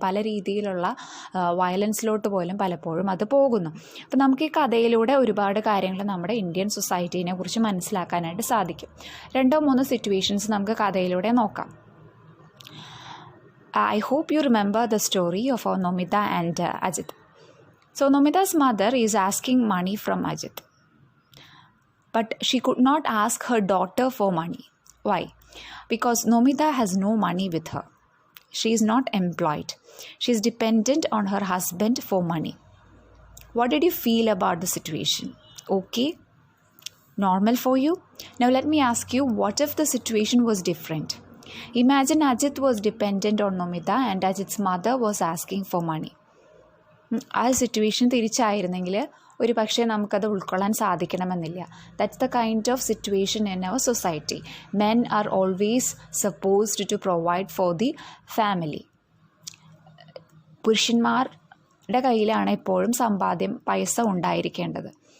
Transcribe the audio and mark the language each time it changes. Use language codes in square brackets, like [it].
[ml] പല രീതിയിലുള്ള വയലൻസിലോട്ട് പോലും പലപ്പോഴും അത് പോകുന്നു. അപ്പോൾ നമുക്ക് ഈ കഥയിലൂടെ ഒരുപാട് കാര്യങ്ങൾ നമ്മുടെ ഇന്ത്യൻ സൊസൈറ്റീനെ കുറിച്ച് മനസ്സിലാക്കാനായിട്ട് സാധിക്കും. 2-3 സിറ്റുവേഷൻസ് നമുക്ക് കഥയിലൂടെ നോക്കാം. [en] I hope you remember the story of Nomita and Ajit. So Nomita's mother is asking money from Ajit, but she could not ask her daughter for money. Why? Because Nomita has no money with her. She is not employed. She is dependent on her husband for money. What did you feel about the situation? Okay? Normal for you? Now let me ask you, what if the situation was different? Imagine Ajit was dependent on Nomita and Ajit's mother was asking for money. [ml] ആ situation തിരിച്ചായിരുന്നെങ്കിൽ ഒരു പക്ഷേ നമുക്കത് ഉൾക്കൊള്ളാൻ സാധിക്കണമെന്നില്ല. [en] That's the kind of situation in our society. Men are always supposed to provide for the family. [ml] പുരുഷന്മാരുടെ കയ്യിലാണ് എപ്പോഴും സമ്പാദ്യം, പൈസ ഉണ്ടായിരിക്കേണ്ടത്.